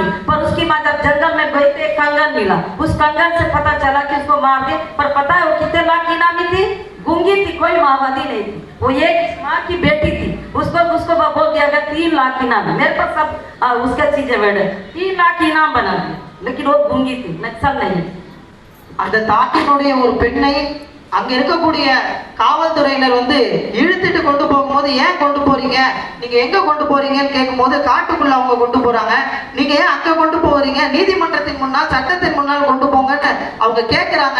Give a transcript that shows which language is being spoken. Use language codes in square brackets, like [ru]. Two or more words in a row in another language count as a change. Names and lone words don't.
[hi] पर उसकी माँ जब जंगल में गई तो एक कंगन मिला, उस कंगन से पता चला कि उसको मार दे। पर पता है वो कितने लाख की इनामी थी? गूंगी थी, कोई माओवादी नहीं थी, वो एक माँ की बेटी थी। उसको बोल दिया गया 3 लाख इनाम। मेरे पास सब उसका चीजें बैठे, 3 लाख इनाम बना दिया, लेकिन वो गूंगी थी, नक्सल नहीं। [ta] அந்த தாக்கினுடைய ஒரு பெண்ணை அங்க இருக்கக்கூடிய காவல்துறையினர் இழுத்துட்டு கொண்டு போகும்போது, ஏன் கொண்டு போறீங்க, நீங்க எங்க கொண்டு போறீங்கன்னு கேட்கும்போது, காட்டுக்குள்ள அவங்க கொண்டு போறாங்க. நீங்க ஏன் அங்க கொண்டு போறீங்க, நீதிமன்றத்தின் முன்னால் சட்டத்தின் முன்னால் கொண்டு போங்கன்னு அவங்க கேட்கிறாங்க.